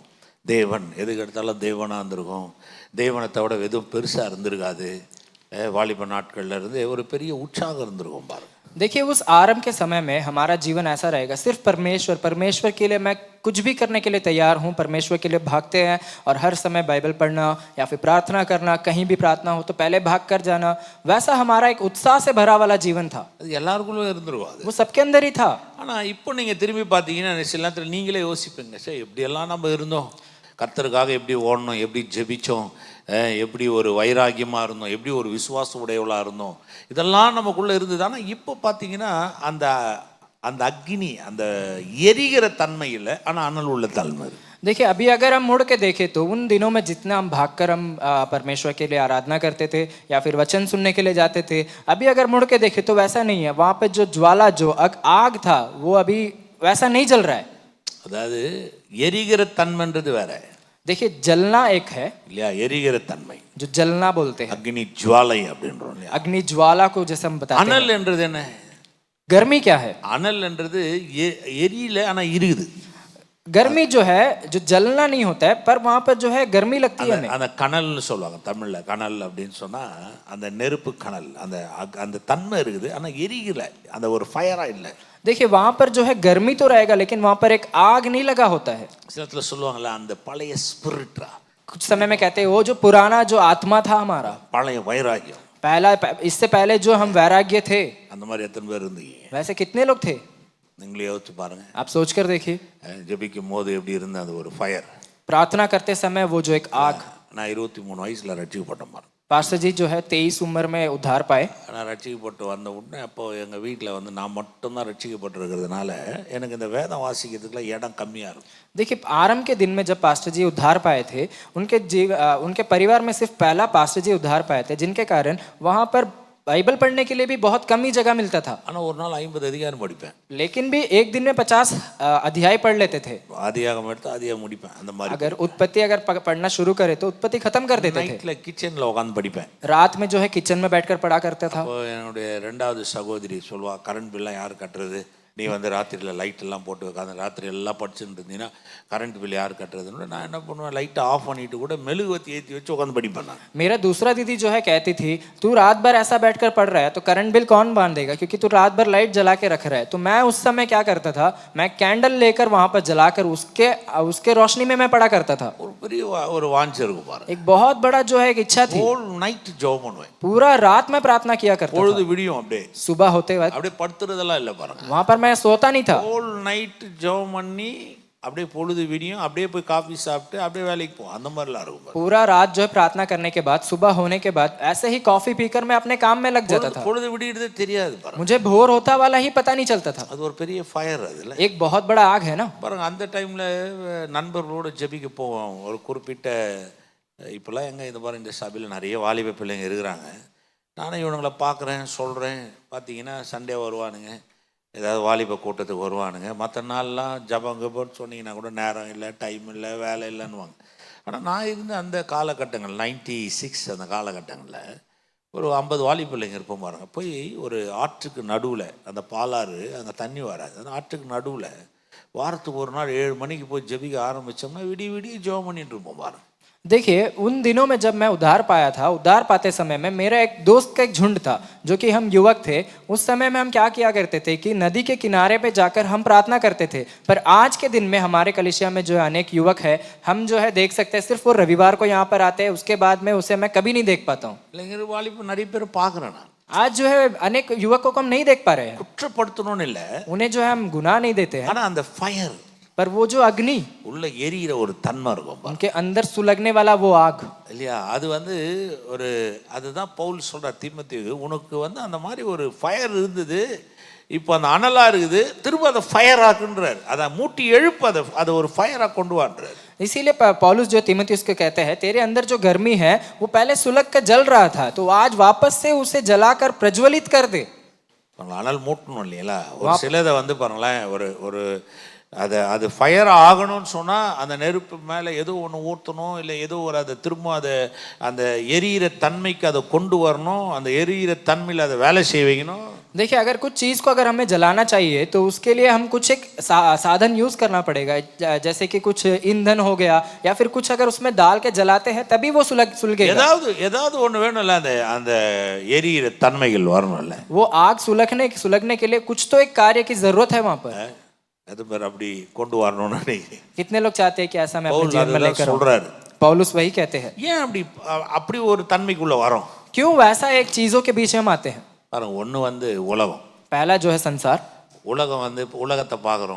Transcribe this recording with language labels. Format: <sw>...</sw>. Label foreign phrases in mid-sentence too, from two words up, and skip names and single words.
<ta>தேவன் எதுக்கு எடுத்தாலும் தேவனாக இருந்திருக்கும், தேவனை தவிர எதுவும் பெருசாக இருந்திருக்காது. வாலிப நாட்கள்ல இருந்து ஒரு பெரிய உற்சாகம் இருந்திருக்கும் பாருங்க.</ta> <hi>देखिए उस आरंभ के समय में हमारा जीवन ऐसा रहेगा, सिर्फ परमेश्वर के लिए मैं कुछ भी करने के लिए तैयार हूँ, परमेश्वर के लिए भागते हैं और हर समय बाइबल पढ़ना या फिर प्रार्थना करना, कहीं भी प्रार्थना हो तो पहले भाग कर जाना, वैसा हमारा एक उत्साह से भरा वाला जीवन था।</hi> <ta>அது எல்லாருக்குள்ளே இருந்துருக்கும்,</ta> <hi>वो सबके अंदर ही था।</hi> <ta>ஆனால் இப்போ நீங்கள் திரும்பி பார்த்தீங்கன்னா சில நேரத்தில் நீங்களே யோசிப்பீங்க, சார் எப்படியெல்லாம் நம்ம இருந்தோம், கர்த்தருக்காக எப்படி ஓடணும், எப்படி ஜெபிச்சோம், எப்படி ஒரு வைராகியமாக இருந்தோம், எப்படி ஒரு விசுவாச உடையவளாக இருந்தோம், இதெல்லாம் நமக்குள்ளே இருந்தது. ஆனால் இப்போ பார்த்தீங்கன்னா அந்த அந்த அக்னி, அந்த எரிகிற தன்மை இல்லை, ஆனால் அனல் உள்ள தன்மை.</ta> <hi>देखिए अभी अगर हम मुड़ के देखें तो उन दिनों में जितना हम भागकर हम परमेश्वर के लिए आराधना करते थे या फिर वचन सुनने के लिए जाते थे, अभी अगर मुड़ के देखें तो वैसा नहीं है। वहाँ पे जो ज्वाला, जो आग था, वो अभी वैसा नहीं जल रहा है।</hi> <ta>அதாவது எரிகிற தன்மைன்றது வேற,</ta> <hi>देखिए जलना एक है</hi> <ta>இல்லையா, எரிகிற தன்மை,</ta> <hi>जो जलना बोलते हैं,</hi> <ta>அக்னி ஜுவாலை அப்படின்றோம் இல்லையா.</ta> <hi>अग्नि ज्वाला को जैसे हम बताते हैं।</hi> <ta>அனல் என்றது என்ன?</ta> <hi>गर्मी क्या है?</hi> <ta>அனல் என்றது எரியல, ஆனால் இருக்குது.</ta> <hi>गर्मी जो है जो जलना नहीं होता है पर वहां पर जो है गर्मी लगती है हमें।</hi> <ta>அந்த கனல்னு சொல்லுவாங்க தமிழ்ல, கனல் அப்படின்னு சொன்னா அந்த நெருப்பு கனல், அந்த அந்த தன்மை இருக்குது, ஆனா எரிகல, அந்த ஒரு ஃபயரா இல்லை.</ta> <hi>देखिए वहां पर जो है गर्मी तो रहेगा लेकिन वहां पर एक आग नहीं लगा होता है।</hi> <ta>சில இடத்துல சொல்லுவாங்கல்ல அந்த பழைய ஸ்பிரிட்ரா,</ta> <hi>कुछ समय में कहते हैं वो जो पुराना जो आत्मा था हमारा,</hi> <ta>பழைய வைராகியம்,</ta> <hi>पहला इससे पहले जो हम वैराग्य थे,</hi> <ta>அந்த மாதிரி எத்தனை பேர் இருந்தீங்க?</ta> <hi>वैसे कितने लोग थे?</hi> <ta>நீங்களே யோசிச்சு பாருங்க.</ta> <hi>आप सोच कर देखिए,</hi> <ta>ஜெபிக்கும் போது எப்படி இருந்த அந்த ஒரு ஃபயர்.</ta> <hi>प्रार्थना करते समय वो जो एक आग।</hi> <ta>நான் 23 வயசுல ரட்சிக்கப்பட்டேன் பாருங்க.</ta> <hi>पास्टर जी जो है 23 उम्र में उद्धार पाए।</hi> <ta>நான் ரட்சிக்கப்பட்டு வந்த உடனே அப்போ எங்கள் வீட்டில் வந்து நான் மட்டும்தான் ரட்சிக்கப்பட்டிருக்கிறதுனால எனக்கு இந்த வேதம் வாசிக்கிறதுக்குலாம் இடம் கம்மியாக இருக்கும்.</ta> <hi>देखिए आरंभ के दिन में जब पास्टर जी उद्धार पाए थे, उनके परिवार में सिर्फ पहला पास्टर जी उद्धार पाए थे, जिनके कारण वहाँ पर बाइबल पढ़ने के लिए भी बहुत कम ही जगह मिलता था।</hi> <ta>ஆனால் ஒரு நாள் 50 அதிகாரம் படிப்பேன்.</ta> <hi>लेकिन भी एक दिन में 50 अध्याय पढ़ लेते थे।</hi> <ta>ஆதியாகமம் எடுத்து அதிகாரம் முடிப்பேன். அந்த மாதிரி</ta> <hi>अगर उत्पत्ति अगर पढ़ना शुरू करे तो उत्पत्ति खत्म कर देते थे।</hi> <ta>நைட்டில் கிச்சனில் உட்காந்து படிப்பேன்.</ta> <hi>रात में जो है किचन में बैठकर पढ़ा करता था।</hi> <ta>அப்போ என்னுடைய 2வது சகோதரி சொல்வா,</ta> <en>current billலாம்</en> <ta>யார் கட்டுறது, நீ வந்து ராத்திரியில் லைட் எல்லாம் போட்டு வைக்காத, ராத்திரி எல்லாம் படிச்சுட்டு இருந்தீங்கன்னா</ta> <en>current bill</en> <ta>யார் கட்டுறதுன்னு நான் என்ன பண்ணுவேன், லைட்டை ஆஃப் பண்ணிட்டு கூட மெழுகுவத்தி ஏற்றி வச்சு உட்காந்து படிப்பேன் நான்.</ta> <hi>मेरा दूसरा दीदी जो है कहती थी तू रात भर ऐसा बैठकर पढ़ रहा है तो</hi> <en>current bill</en> <hi>कौन बांधेगा, क्योंकि तू रात भर लाइट जला के रख रहा है। तो मैं उस समय क्या करता था, मैं कैंडल लेकर वहां पर जलाकर उसके रोशनी में मैं पढ़ा करता था।</hi> <ta>ஒரு பெரிய ஒரு வாஞ்சை இருக்கும் பாருங்க.</ta> <hi>एक बहुत बड़ा जो है एक इच्छा थी,</hi> <en>whole night</en> <ta>ஜெபம் பண்ணுவேன்.</ta> <hi>पूरा रात में प्रार्थना किया करता</hi> <ta>பொழுது</ta> <hi>था।</hi> <ta>விடியும் அப்படியே</ta> <hi>सुबह होते वक्त</hi> <ta>அப்படியே படுத்துறதெல்லாம் இல்லை பாருங்க.</ta> <hi>वहां पर मैं सोता नहीं था।</hi> <en>whole night</en> <ta>ஜெபம் பண்ணி அப்படியே பொழுது விடியும், அப்படியே போய் காஃபி சாப்பிட்டு அப்படியே வேலைக்கு போவோம். அந்த மாதிரிலாம் இருக்கும் பாருங்க.</ta> <hi>पूरा रात जो है प्रार्थना करने के बाद सुबह होने के बाद ऐसे ही कॉफी पीकर मैं अपने काम में लग जाता था।</hi> <ta>பொழுது விடியறதே தெரியாது பாருங்க.</ta> <hi>मुझे भोर होता वाला ही पता नहीं चलता था।</hi> <ta>அது ஒரு பெரிய ஃபயர் அதுல.</ta> <hi>एक बहुत बड़ा आग है ना।</hi> <ta>பாருங்க அந்த டைம்ல நண்பர்களோட ஜெபிக்க போவோம். ஒரு குறிப்பிட்ட இப்போலாம் எங்க இந்த பாருங்க இந்த சபையில் நிறைய வாலிப பிள்ளைங்க இருக்கிறாங்க. நானும் இவனுங்களை பார்க்குறேன், சொல்கிறேன். பார்த்தீங்கன்னா சண்டே வருவானுங்க, ஏதாவது வாலிப கூட்டத்துக்கு வருவானுங்க. மற்ற நாள்லாம் ஜபங்கப்போன்னு சொன்னீங்கன்னா கூட நேரம் இல்லை, டைம் இல்லை, வேலை இல்லைன்னுவாங்க. ஆனால் நான் இருந்த அந்த காலகட்டங்கள் 96 அந்த காலகட்டங்களில் ஒரு 50 வாலிப பிள்ளைங்க இருப்போம் பாருங்க. போய் ஒரு ஆற்றுக்கு நடுவில், அந்த பாலாறு அங்கே தண்ணி வராது, அந்த ஆற்றுக்கு நடுவில் வாரத்துக்கு ஒரு நாள் 7 மணிக்கு போய் ஜெபிக்க ஆரம்பித்தோம்னா விடிய விடிய ஜெபம் பண்ணிட்டு இருப்போம் பாருங்க.</ta> <hi>देखिए उन दिनों में जब मैं उद्धार पाया था, उद्धार पाते समय में मेरा एक दोस्त का एक झुंड था जो कि हम युवक थे। उस समय में हम क्या किया करते थे कि नदी के किनारे पे जाकर हम प्रार्थना करते थे। पर आज के दिन में हमारे कलीसिया में जो अनेक युवक है, हम जो है देख सकते हैं सिर्फ वो रविवार को यहाँ पर आते हैं, उसके बाद में उसे मैं कभी नहीं देख पाता हूँ।</hi> <ta>இல்லைங்கிற வாலிப நிறைய பேர் பார்க்குறேன் நான்.</ta> <hi>आज जो है अनेक युवकों को हम नहीं देख पा रहे हैं।</hi> <ta>குற்றப்படுத்தணும்னு இல்லை,</ta> <hi>उन्हें जो है हम गुनाह नहीं देते हैं,</hi> <ta>ஆனால் அந்த ஃபயர்</ta> <hi>पर वो जो अग्नि</hi> <ta>உள்ள எரியிற ஒரு தன்மை இருக்கும் பாருங்க.</ta> <hi>उनके अंदर सुलगने वाला वो आग</hi> <ta>இல்லையா, அது வந்து ஒரு அதுதான் பவுல் சொல்கிறார் தீமோத்தேயுக்கு, உனக்கு வந்து அந்த மாதிரி ஒரு ஃபயர் இருந்தது, இப்போ அந்த அனலாக இருக்குது, திரும்ப அதை ஃபயர் ஆக்குன்றார். அதை மூட்டி எழுப்பு, அதை ஒரு ஃபயராக கொண்டு வான்றார்.</ta> <hi>इसीलिए पौलुस जो तीमुथियुस को कहते हैं तेरे अंदर जो गर्मी है वो पहले सुलग कर जल रहा था, तो आज वापस से उसे जलाकर प्रज्वलित कर दे।</hi> <ta>அனல் மூட்டணும் இல்லைங்களா. ஒரு சிலதை வந்து பாருங்களேன், ஒரு அது ஃபயர் ஆகணும்னு சொன்னால் அந்த நெருப்பு மேலே ஏதோ ஒன்று ஊற்றணும், இல்லை ஏதோ ஒரு அதை திரும்ப அந்த எரியிற தன்மைக்கு அதை கொண்டு வரணும், அந்த எரியிற தன்மையில் அதை வேலை செய்ய வைக்கணும்.</ta> <hi>देखिए अगर कुछ चीज़ को अगर हमें जलाना चाहिए तो उसके लिए हम कुछ एक साधन यूज़ करना पड़ेगा, जैसे कि कुछ ईंधन हो गया या फिर कुछ अगर उसमें डाल के जलाते हैं तभी वो सुलगेगा।</hi> <ta>ஏதாவது ஒன்று வேணும்ல, அந்த எரியிற தன்மைகள் வரணும்ல,</ta> <hi>वो आग सुलगने के लिए कुछ तो एक कार्य की जरूरत है वहाँ पर।</hi> <ta>அது பேர் அப்படி கொண்டு வரணும்னு</ta> <hi>कितने लोग चाहते हैं कि ऐसा मैं अपने जीवन में लेकर</hi> <ta>சொல்றாரு.</ta> <hi>पौलुस वही कहते हैं।</hi> <ta>ஏன் அப்படி ஒரு தன்மைக்குள்ள வரோம்?</ta> <hi>क्यों वैसा एक चीजों के बीच हम आते हैं?</hi> <ta>பாருங்க, ஒன்று வந்து உலகம்.</ta> <hi>पहला जो है संसार,</hi> <ta>உலகம் வந்து உலகத்தை பார்க்குறோம்,</ta>